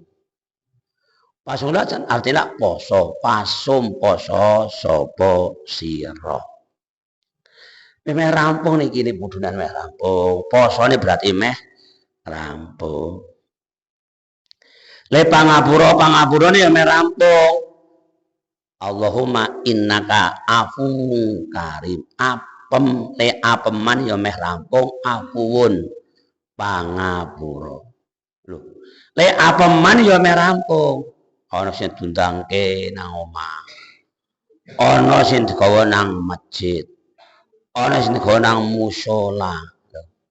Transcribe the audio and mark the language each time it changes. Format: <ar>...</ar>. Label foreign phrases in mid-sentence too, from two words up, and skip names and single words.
<jv>Pasung lak artine poso, pasum poso sapa sira. Meh rampung niki kudunan meh rampung. Posone berarti meh rampung. Le pangapurane ya meh rampung.</jv> <ar>اللهم إنك عفو كريم.</ar> <jv>Apeman ya meh rampung, afuwun pangapura. Lho, le apeman ya meh rampung. Ana sing dundangke nang omah. Ana sing digawa nang masjid. Ana sing digawa nang musala.</jv>